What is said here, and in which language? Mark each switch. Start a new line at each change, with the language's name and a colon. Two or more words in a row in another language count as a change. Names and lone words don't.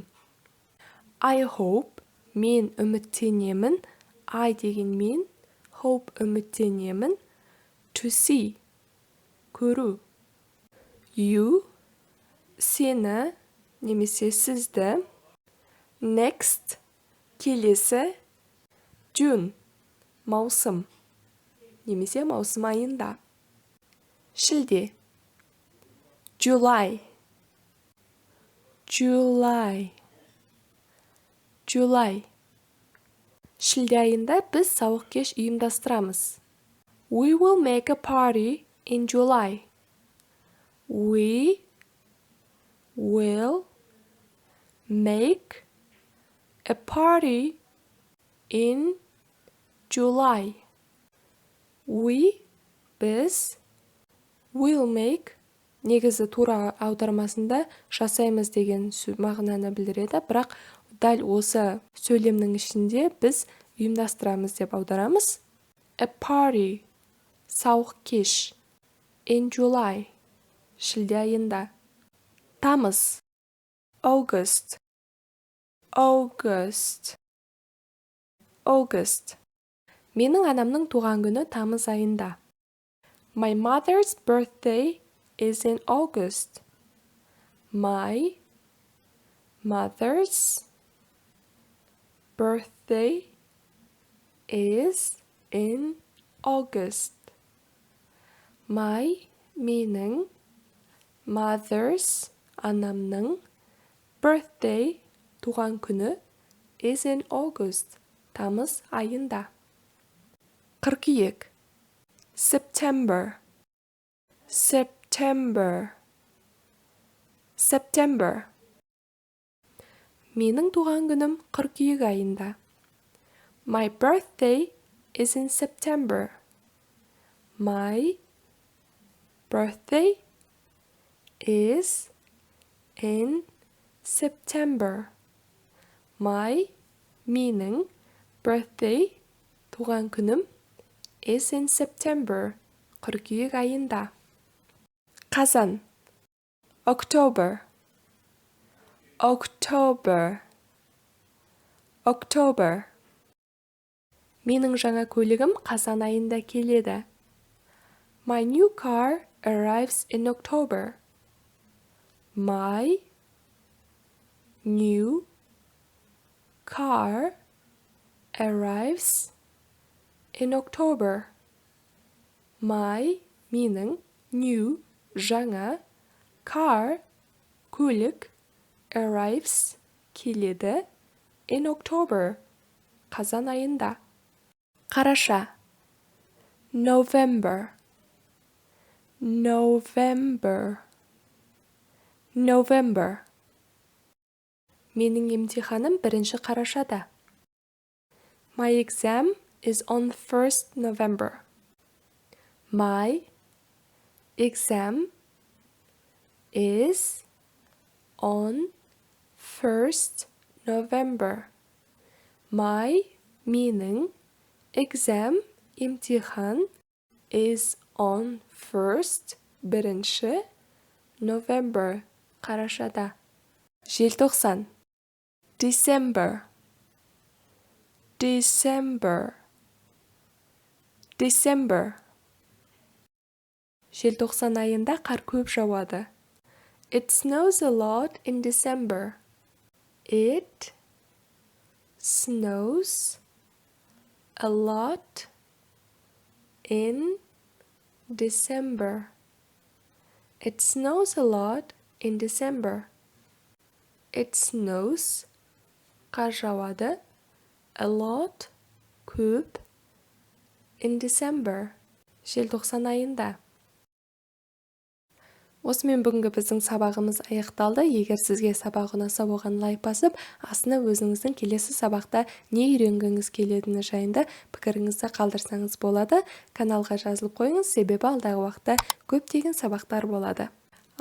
English: I hope,
Kazakh: мен үміттенемін, I деген мен, hope үміттенемін,
English: to see, көру. You,
Kazakh: сені, немесе сізді, next, келесі, June, маусым, немесе маусым айында.
English: Шілде, July, July, July.
Kazakh: Шілде айында біз сауық кеш ұйымдастырамыз.
English: We will make a party in July. We will make a party in July. We, біз, will make,
Kazakh: негізі тура аудармасында жасаймыз деген мағынаны білдіреді, бірақ дәл осы сөйлемнің ішінде біз ұйымдастырамыз деп аударамыз.
English: A party,
Kazakh: сауық кеш,
English: in July,
Kazakh: шілде айында. Тамыз. August.
English: August. August.
Kazakh: Менің анамның туған күні тамыз айында.
English: My mother's birthday is in August. My mother's birthday is in August. My менің mother's анамның birthday
Kazakh: туған күні
English: is in August
Kazakh: тамыз айында. Қыркүйек.
English: September. September. September.
Kazakh: Менің туған күнім қыркүйек айында.
English: My birthday is in September. My birthday is in September. My менің birthday
Kazakh: туған күнім
English: is in September
Kazakh: қыркүйек айында. Қазан.
English: October. October. October.
Kazakh: Менің жаңа көлігім қазан айында келеді.
English: My new car arrives in October. My new car arrives in October. My менің new жаңа car көлік arrives келеді in October
Kazakh: қазан айында. Қараша. November.
English: November. November.
Kazakh: Менің емтиханым 1 қарашада.
English: My exam is on 1st November. My exam is on 1st November. My менің exam емтихан is on 1st 1 November қарашада.
Kazakh: Желтоқсан. December.
English: December. December.
Kazakh: Желтоқсан айында қар көп жауады.
English: It snows a lot in December. It snows a lot in December. It snows a lot in December. It snows
Kazakh: қар жауады
English: a lot көп in December
Kazakh: желтоқсан айында. Осымен бүгінгі біздің сабағымыз аяқталды. Егер сізге сабақ ұнаса оған лайк басып, астына өзіңіздің келесі сабақта не үйренгіңіз келетіні жайында пікіріңізді қалдырсаңыз болады. Каналға жазылып қойыңыз, себебі алдағы уақытта көптеген сабақтар болады.